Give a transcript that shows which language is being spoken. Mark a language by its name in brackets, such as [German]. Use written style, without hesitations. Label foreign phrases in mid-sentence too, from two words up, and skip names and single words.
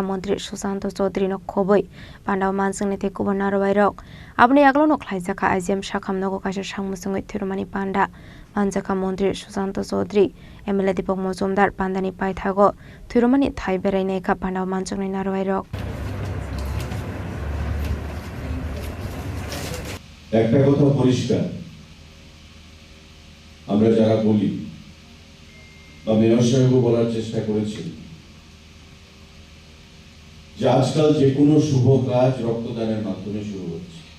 [Kok Borok] मन्त्री सुशांत चौधरी न खबै पान्डाव मानसंनि ते कुबनार वाइरक आबनि आगलो ख्लाइजाखा आइजेम शाखाम नगो कासे सांमुसङै थिरमानि पान्डा मानजाखा मन्त्री सुशांत चौधरी एमएलए दीपक मजुमदार पान्डानि पाइथागो थिरमानि थाइ बेरायनायखा पान्डाव मानसंनि नार वाइरक। [Bangla] একটা কথা পরিষ্কার, আমরা যারা বলি বা মেয়র সাহেবও বলার চেষ্টা করেছি যে আজকাল যে কোনো শুভ কাজ রক্তদানের মাধ্যমে শুরু হচ্ছে